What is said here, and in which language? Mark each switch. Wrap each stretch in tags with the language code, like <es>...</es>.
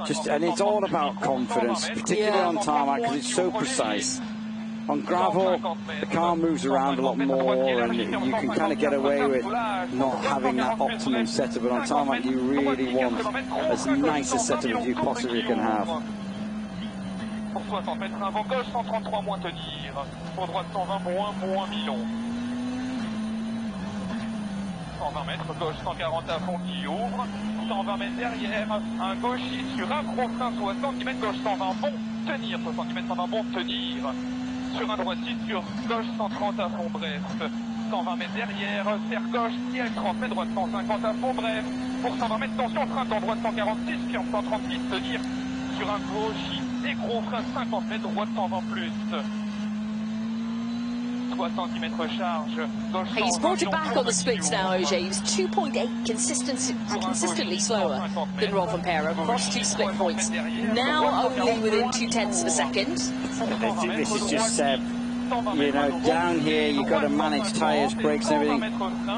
<en>And it's all about confidence, particularly on tarmac, because it's so precise. On gravel, the car moves around a lot more, and you can kind of get away with not having that optimum setup. But on tarmac, you really want as nice a setup as you possibly can have.</en> <fr>Pour 60 mètres, avant gauche, 133 moins tenir. Pour droite, 120 moins, moins Milon. 120 mètres, gauche, 140 à fond qui ouvre. 120 mètres derrière, un gauchier sur un gros frein, 60 mètres, gauche, 120 bon, tenir. 60 mètres, 120 bon, tenir. Sur un droitier, sur gauche, 130 à fond, bref. 120 mètres derrière, serre gauche, ciel, 30 mètres, droite, 150 à fond, bref. Pour 120 mètres, tension, frein, dans droite, 146, ferme, 136, tenir. Sur un gauchier. Et gros frein 50 mètres, droite 120 plus. 60 mètres charge.</fr> <en>He's brought it back on the splits now, Ogier. He was 2.8 consistently slower than Rovanperä across 2 split points. Now only within 0.2 of a second. This is just Seb. You know, down here you've got to manage tyres, brakes and everything.</en>